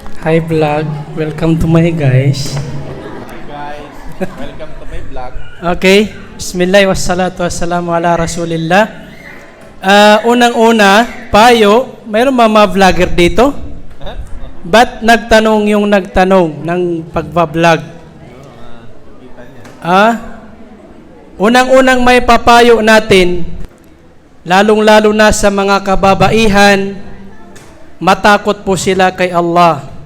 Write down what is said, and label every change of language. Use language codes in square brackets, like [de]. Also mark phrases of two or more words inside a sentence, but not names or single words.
[en] Hi vlog, welcome to my guys. Guys, welcome to my vlog. [ar] Okay, بسم الله والصلاة والسلام على رسول الله. [tl] Unang-una, payo, mayroon mga vlogger dito? Ba't nagtanong yung nagtanong ng pagbablog? Unang-unang may papayo natin, lalong-lalo na sa mga kababaihan, matakot po sila kay Allah.